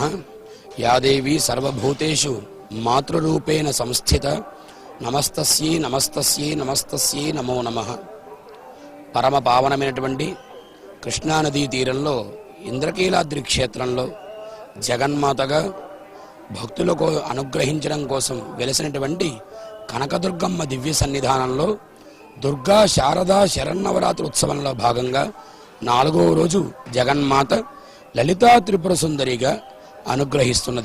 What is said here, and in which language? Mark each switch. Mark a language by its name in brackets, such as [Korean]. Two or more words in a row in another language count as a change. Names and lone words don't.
[Sanskrit] या देवी सर्वभूतेषु मातृरूपेण संस्थित नमस्तस्यै नमस्तस्यै नमस्तस्यै नमो नमः। [Telugu] పరమ పావనమైనటువంటి కృష్ణానదీ తీరంలో ఇంద్రకీలాద్రి క్షేత్రంలో జగన్మాతగా భక్తులకు అనుగ్రహించడం కోసం వెలసినటువంటి కనకదుర్గమ్మ దివ్య సన్నిధానంలో దుర్గా శారదా శరన్నవరాత్రి ఉత్సవంలో భాగంగా 4వ రోజు జగన్మాత లలితా త్రిపుర సుందరిగా అనుగ్రహిస్తున్నది.